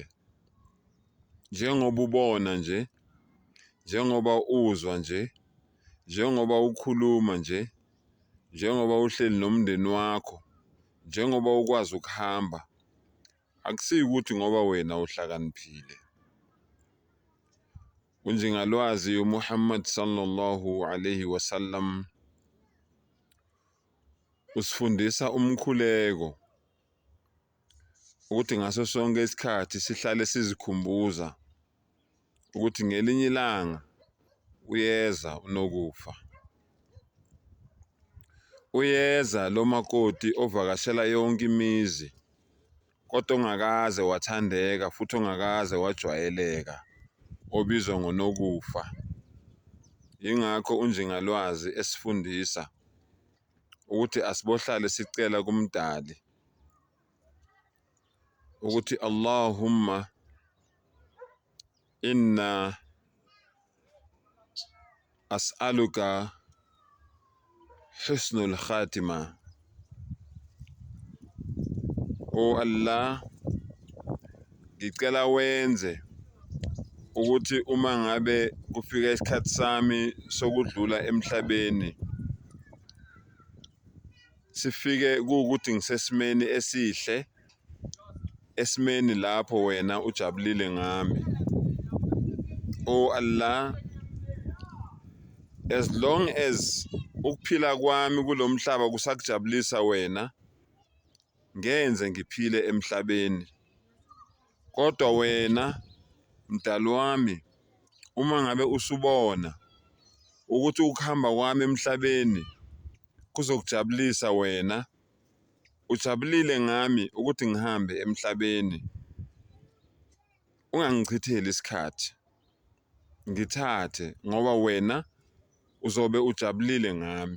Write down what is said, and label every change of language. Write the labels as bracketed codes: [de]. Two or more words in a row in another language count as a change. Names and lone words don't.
[zu] Njengoba ubona nje, njengoba uzwa nje, njengoba ukhuluma nje, njengoba uhleli nomndeni wakho, njengoba ukwazi ukuhamba, akusiyo ukuthi ngoba wena uhlakaniphile. Unjingalwazi uMuhammad [ar] صلى الله عليه وسلم [zu] usifundisa umkhuleko ukuthi ngaso sonke isikhathi sihlale sizikhumbuza ukuthi ngelinye ilanga uyeza unokufa. Uyeza lo makoti ovakashela yonke imizi kodwa ongakaze wathandeka futhi ongakaze wajwayeleka, obizwa ngonokufa. Yingakho unjingalwazi esifundisa ukuthi asibohlale sicela kumdali ukuthi [ar] اللهم إني أسألك حسن الخاتمة. [zu] O Allah, ngicela wenze ukuthi uma ngabe kufika isikhathi sami sokudlula emhlabeni sifike kuwukuthi ngisesimeni esihle, esimeni lapho wena ujabulile ngami. O Allah, [en] as long as [zu] ukuphila kwami kulomhlaba kusakujabulisa wena, ngenze ngiphile emhlabeni. Kodwa wena mdali wami, uma ngabe usubona ukuthi ukuhamba kwami emhlabeni kuzokujabulisa wena, ujabulile ngami ukuthi ngihambe emhlabeni, ungangichitheli isikhathi, ngithathe ngoba wena uzobe ujabulile ngami.